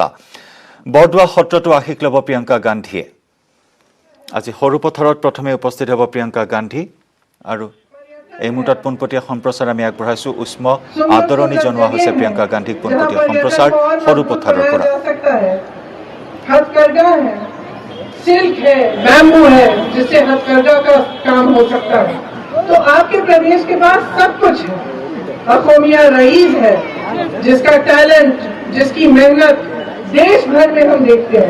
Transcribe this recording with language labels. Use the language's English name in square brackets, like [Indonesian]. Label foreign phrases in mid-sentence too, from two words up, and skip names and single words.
[Assamese] বৰদোৱা সত্ৰতো আশীষ ল'ব প্ৰিয়ংকা গান্ধীয়ে। আজি সৰুপথাৰত প্ৰথমে উপস্থিত হ'ব প্ৰিয়ংকা গান্ধী আৰু এই মুহূৰ্তত পোনপটীয়া সম্প্ৰচাৰ আমি আগবঢ়াইছো। উষ্ম আদৰণি জনোৱা হৈছে প্ৰিয়ংকা গান্ধীক পোনপটীয়া সম্প্ৰচাৰ সৰুপথাৰৰ পৰা। [Hindi] हथकरघा है, सिल्क है, बैम्बू है, जिससे हथकरघा का काम हो सकता है। तो आपके प्रदेश के पास सब कुछ है। अकोमिया रईस है, जिसका टैलेंट, जिसकी मेहनत देश भर में हम देखते हैं।